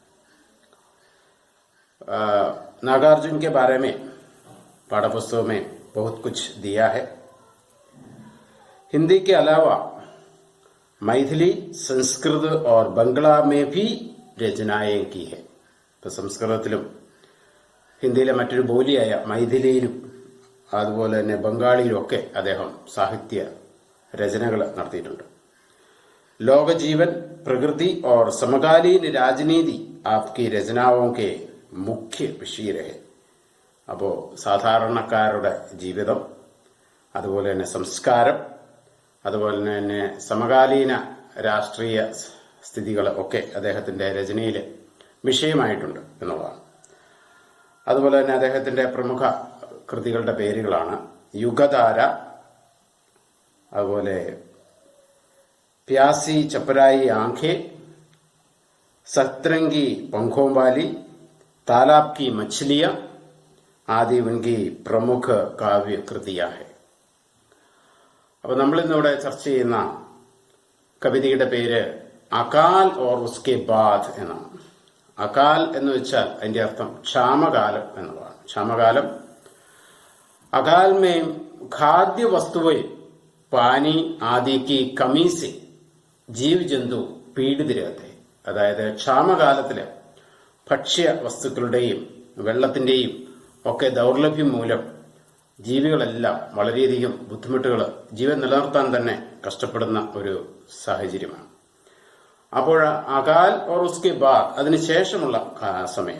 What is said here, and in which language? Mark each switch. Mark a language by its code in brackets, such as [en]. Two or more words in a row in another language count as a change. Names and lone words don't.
[hi] नागार्जुन के बारे में पाठ्यपुस्तकों में बहुत कुछ दिया है। हिंदी के अलावा मैथिली, संस्कृत और बंगला में भी രചനയും की है. [ml] ഇപ്പോൾ സംസ്കൃതത്തിലും ഹിന്ദിയിലെ മറ്റൊരു ബോലിയായ മൈഥിലിയിലും അതുപോലെ തന്നെ ബംഗാളിയിലും ഒക്കെ അദ്ദേഹം സാഹിത്യ രചനകൾ നടത്തിയിട്ടുണ്ട്. [hi] लोक जीवन, प्रकृति और समकालीन राजनीति आपकी रचनाओं के मुख्य विषय रहे. [ml] അപ്പോൾ സാധാരണക്കാരുടെ ജീവിതം, അതുപോലെ തന്നെ സംസ്കാരം, അതുപോലെ തന്നെ സമകാലീന രാഷ്ട്രീയ സ്ഥിതികൾ ഒക്കെ അദ്ദേഹത്തിന്റെ രചനയിൽ വിഷയമായിട്ടുണ്ട് എന്നുള്ളതാണ്. അതുപോലെ തന്നെ അദ്ദേഹത്തിന്റെ പ്രമുഖ കൃതികളുടെ പേരുകളാണ് യുഗധാര, അതുപോലെ [hi] प्यासी चपराई आंखें, सतरंगी पंखों वाली, तालाब की मछलियां आदि उनकी प्रमुख काव्य कृतियां है. [ml] അപ്പോൾ നമ്മൾ ഇന്നിവിടെ ചർച്ച ചെയ്യുന്ന കവിതയുടെ പേര് അകാൽ ഓർ ഉസ്കെ ബാദ് എന്നാണ്. അകാൽ എന്ന് വെച്ചാൽ അതിന്റെ അർത്ഥം ക്ഷാമകാലം എന്നുള്ളതാണ്. [hi] ക്ഷാമകാലം अकाल में खाद्य वस्तुएं, पानी आदि की कमी से जीव जंतु പീഡിതരാകട്ടെ. [ml] അതായത് ക്ഷാമകാലത്തില് ഭക്ഷ്യ വസ്തുക്കളുടെയും വെള്ളത്തിന്റെയും ഒക്കെ ദൗർലഭ്യം മൂലം ജീവികളെല്ലാം വളരെയധികം ബുദ്ധിമുട്ടുകൾ, ജീവൻ നിലനിർത്താൻ തന്നെ കഷ്ടപ്പെടുന്ന ഒരു സാഹചര്യമാണ്. അപ്പോൾ അകാൽ ഓർ ഉസ്കെ ബാദ്, അതിനുശേഷമുള്ള സമയം.